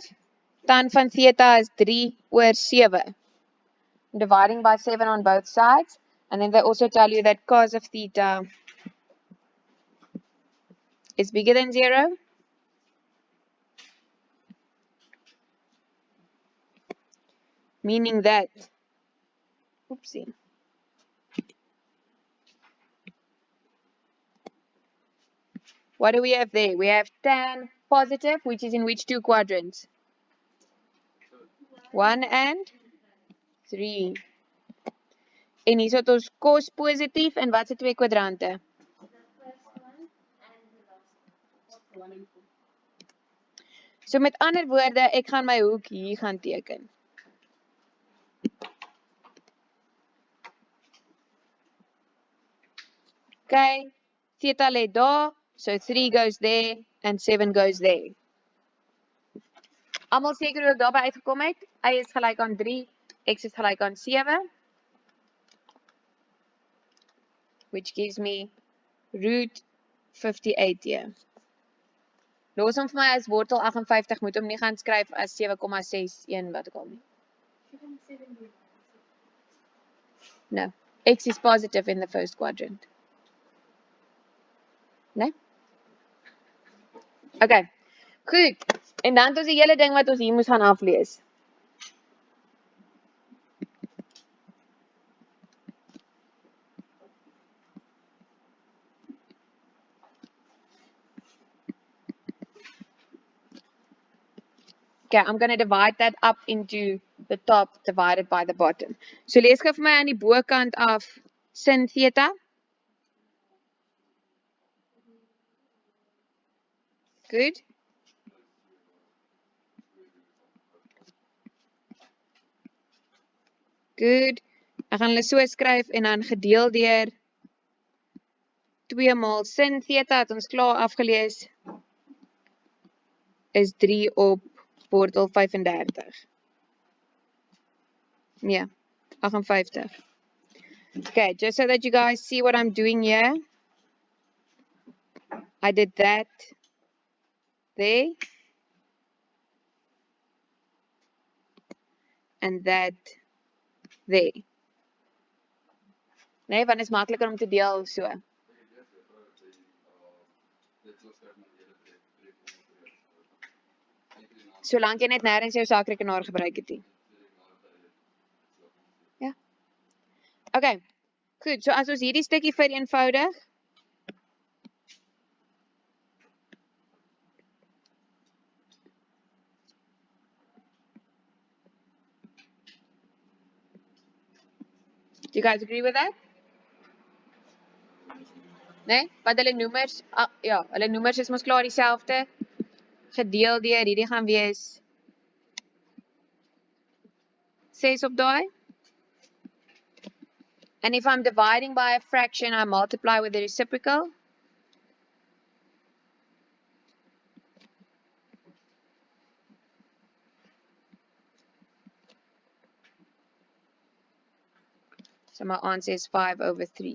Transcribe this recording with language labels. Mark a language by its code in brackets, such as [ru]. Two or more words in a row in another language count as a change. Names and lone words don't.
[af] Tan van theta is 3 oor 7. [en] Dividing by 7 on both sides. And then they also tell you that cos of theta is bigger than 0. Meaning that, oopsie. What do we have there? We have tan positive, which is in which two quadrants? 1 and 3. [af] En hier het ons cos positief en wat se twee kwadrante? So met ander woorde, ek gaan my hoek hier gaan teken. Okay, theta lê daar, [en] so 3 goes there and 7 goes there. [af] Almal seker hoe ek daarby uitgekom het? Y is gelyk aan 3, x is gelyk aan 7. [en] Which gives me root 58 here. [af] Los hom vir my as wortel 58, moet hom nie gaan skryf as 7,61 wat ek al nie. [en] No, x is positive in the first quadrant. [af] Nee? Okay, goed. En dan het ons die hele ding wat ons hier moes gaan aflees. [en] Okay, I'm going to divide that up into the top divided by the bottom. [af] So lees gou vir my aan die bokant af sin theta. [en] Good. Good. [af] Ek gaan hulle so skryf en dan gedeel deur 2 maal sin theta het ons klaar afgelees is 3 op wortel 35. Nee, 58. [en] Okay, just so that you guys see what I'm doing here. I did that there. And that there. [af] Nee, want is makliker om te deel so. Solank jy net nêrens jou saakrekenaar gebruik het nie. Ja. Okay. Goed, so as ons hierdie stukkie vereenvoudig. [en] Do you guys agree with that? [af] Nee, wat hulle noemers, ja, hulle noemers is mos klaar dieselfde. Gedeel deur hierdie gaan wees 6 op daai. [en] And if I'm dividing by a fraction, I multiply with the reciprocal. So my answer is 5 over 3.